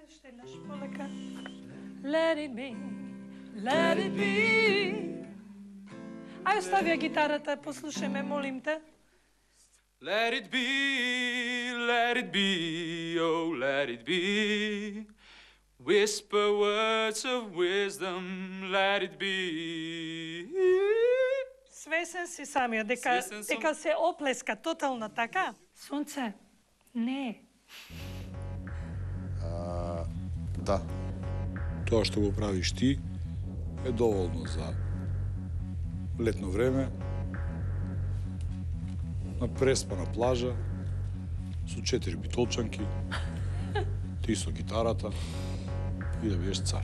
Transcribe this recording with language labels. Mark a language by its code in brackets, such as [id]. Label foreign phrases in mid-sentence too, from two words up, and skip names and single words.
[mk] веднаш полека. [en] Let it be, let it be. [mk] Ај остави ја гитарата, послушајме, молим те. [en] Let it be, oh let it be. Whisper words of wisdom, let it be. [mk] Свесен си самиот дека се оплеска тотално така? Сонце, не. Да. Тоа што го правиш ти е доволно за летно време, на преспана плажа, со 4 битолчанки, ти со гитарата и да бидеш цар.